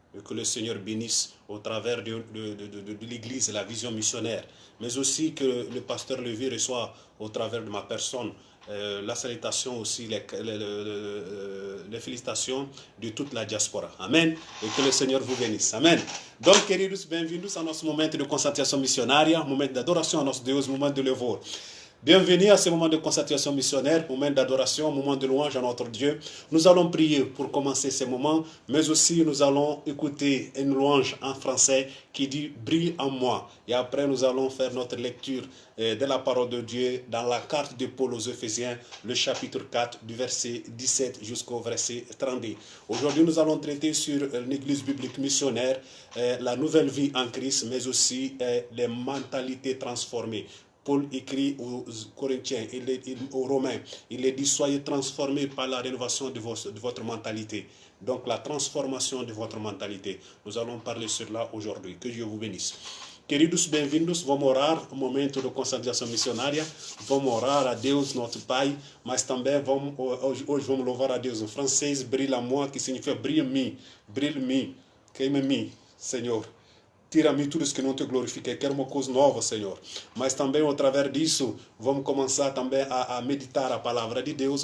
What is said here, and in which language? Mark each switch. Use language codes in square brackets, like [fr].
[fr] Que le Seigneur bénisse au travers de l'église, la vision missionnaire, mais aussi que le pasteur Levi reçoit au travers de ma personne la salutation aussi, les félicitations de toute la diaspora. Amen. Et que le Seigneur vous bénisse. Amen. [pt] Donc, queridos, bem-vindos ao nosso momento de concentração missionária, momento de adoração a nosso Deus, momento de louvor. [fr] Bienvenue à ce moment de concentração missionnaire, moment d'adoration, moment de louange à notre Dieu. Nous allons prier pour commencer ce moment, mais aussi nous allons écouter une louange en français qui dit « Brille en moi ». Et après, nous allons faire notre lecture de la parole de Dieu dans la carte de Paul aux Éphésiens, le chapitre 4, du verset 17 jusqu'au verset 32. Aujourd'hui, nous allons traiter sur l'église biblique missionnaire, la nouvelle vie en Christ, mais aussi les mentalités transformées. Paul écrit aux Corinthiens, aux Romains, il est dit, soyez transformés par la rénovation de votre mentalité. Donc la transformation de votre mentalité. Nous allons parler sur cela aujourd'hui. Que Dieu vous bénisse. [pt] Queridos, bem-vindos. Vamos orar um momento de concentração missionária. Vamos orar a Deus, nosso Pai, mas também hoje vamos louvar a Deus em francês, [fr] brille en moi, [pt] que significa brilhe em mim, queima em mim, Senhor. Tira-me tudo isso que não te glorifiquei. Quero uma coisa nova, Senhor. Mas também, através disso, vamos começar também a meditar a palavra de Deus.